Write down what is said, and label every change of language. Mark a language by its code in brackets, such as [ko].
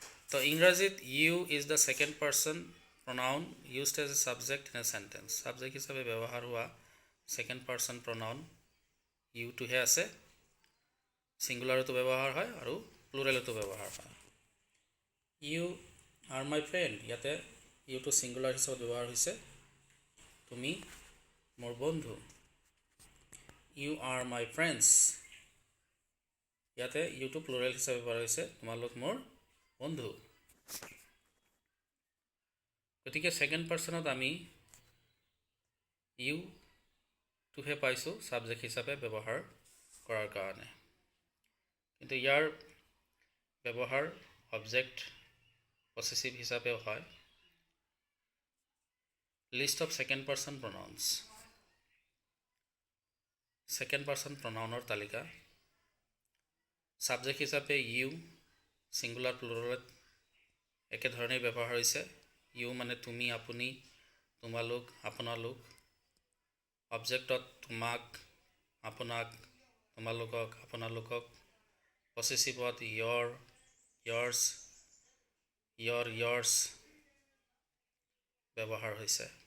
[as] তো ইংৰাজীত [en] You is the second person pronoun used as a subject in a sentence. [as] Subject হিচাপে ব্যৱহাৰ হোৱা ছেকেণ্ড পাৰ্চন pronoun ইউটোহে আছে। ছিংগুলাৰতো ব্যৱহাৰ হয় আৰু প্লুৰেলতো ব্যৱহাৰ হয়। [en] You are my friend. [as] ইয়াতে ইউটো ছিংগুলাৰ হিচাপে ব্যৱহাৰ হৈছে। তুমি মোৰ বন্ধু। [en] You are my friends. [as] ইয়াতে ইউটো প্লুৰেল হিচাপে ব্যৱহাৰ হৈছে। তোমালোক মোৰ বন্ধু। গতিকে ছেকেণ্ড পাৰ্চনত আমি ইউটোহে পাইছোঁ ছাবজেক্ট হিচাপে ব্যৱহাৰ কৰাৰ কাৰণে। কিন্তু ইয়াৰ ব্যৱহাৰ অবজেক্ট পছেচিভ হিচাপেও হয়। [en] List of second person pronouns. [as] Second person প্ৰনাউনৰ তালিকা। ছাবজেক্ট হিচাপে ইউ, ছিংগুলাৰ প্লুৰেলত একেধৰণেই ব্যৱহাৰ হৈছে। ইউ মানে তুমি, আপুনি, তোমালোক, আপোনালোক। অবজেক্টত তোমাক, আপোনাক, তোমালোকক, আপোনালোকক। পছেচিভত ইয়ৰ, ইয়ৰ্ছ, ইয়ৰ্ছ ব্যৱহাৰ হৈছে।